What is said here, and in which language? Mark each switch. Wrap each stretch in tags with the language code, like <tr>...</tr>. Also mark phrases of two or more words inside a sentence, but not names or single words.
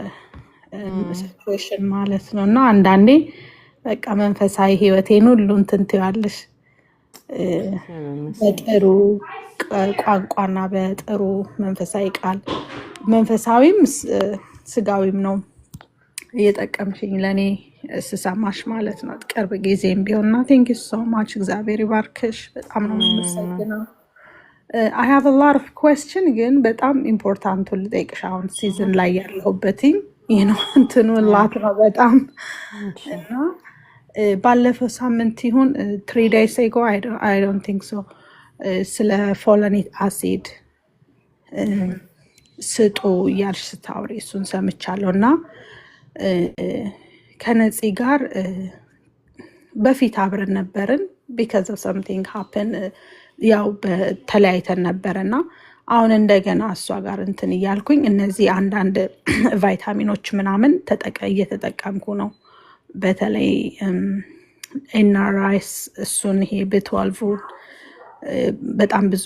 <am>ሲቹዌሽን ማለት ነው። እና አንዳንዴ በቃ መንፈሳዊ ህይወቴን ሁሉ እንትን ትያለሽ በጥሩ ቋንቋና በጥሩ መንፈሳዊ ቃል መንፈሳዊም ስጋዊም ነው እየጠቀምሽኝ ለኔ ስሰማሽ ማለት ነው። ቅርብ ጊዜም ቢሆንና</am> <en>thank you so much</en> <am>እግዚአብሔር ይባርክሽ። በጣም ነው የምመሰግነው።</am> <en>I have a lot of question</en> <am>ግን በጣም ኢምፖርታንቱን ልጠይቅሽ አሁን ሲዝን ላይ ያለሁበትኝ እንትኑ ላት ነው በጣም እና ባለፈው ሳምንት ይሁን</am> <en>3 days ago I don't think so</en> <am>ስለ</am> <en>folinic acid</en> <am>ስጡ እያልሽ ስታወሪ እሱን ሰምቻለሁ እና ከነፂ ጋር በፊት አብረን ነበርን</am> <en>because of something happen</en> <am>ያው በተለያይተን ነበርና አሁን እንደገና እሷ ጋር እንትን እያልኩኝ እነዚህ አንዳንድ ቫይታሚኖች ምናምን እየተጠቀምኩ ነው። በተለይ ኤንአርአይስ እሱን ይሄ B12 በጣም ብዙ</am>